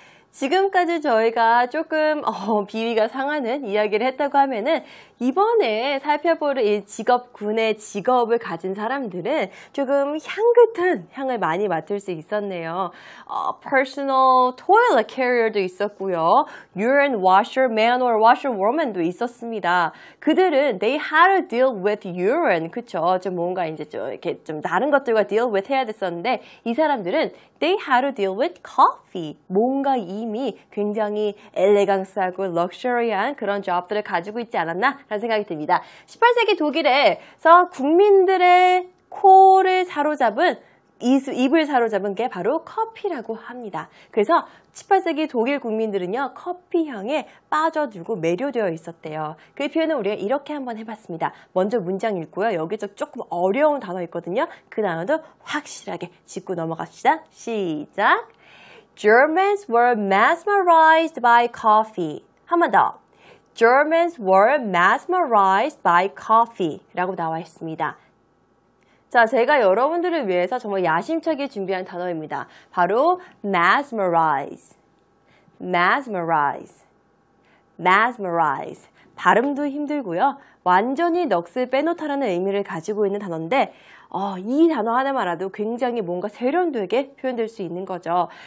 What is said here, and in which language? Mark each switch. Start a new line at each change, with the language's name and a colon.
Korean: 지금까지 저희가 조금 비위가 상하는 이야기를 했다고 하면은 이번에 살펴볼 이 직업군의 직업을 가진 사람들은 조금 향긋한 향을 많이 맡을 수 있었네요.
English: Personal toilet carrier도 있었고요. urine washerman or washerwoman도 있었습니다.
Korean: 그들은
English: they had to deal with urine, 그쵸?
Korean: 좀 뭔가 이제 좀 이렇게 좀 다른 것들과 deal with 해야 됐었는데 이 사람들은
English: they had to deal with coffee,
Korean: 뭔가 이미 굉장히 엘레강스하고 럭셔리한 그런 잡들을 가지고 있지 않았나 라는 생각이 듭니다. 18세기 독일에서 국민들의 코를 사로잡은 입을 사로잡은 게 바로 커피라고 합니다. 그래서 18세기 독일 국민들은요 커피 향에 빠져들고 매료되어 있었대요. 그 표현을 우리가 이렇게 한번 해봤습니다. 먼저 문장 읽고요. 여기서 조금 어려운 단어 있거든요. 그 단어도 확실하게 짚고 넘어갑시다. 시작!
English: Germans were mesmerized by coffee.
Korean: 한 번 더.
English: Germans were mesmerized by coffee
Korean: 라고 나와 있습니다. 자, 제가 여러분들을 위해서 정말 야심차게 준비한 단어입니다.
English: 바로 mesmerize, mesmerize, mesmerize.
Korean: 발음도 힘들고요. 완전히 넋을 빼놓다라는 의미를 가지고 있는 단어인데 이 단어 하나만 알아도 굉장히 뭔가 세련되게 표현될 수 있는 거죠.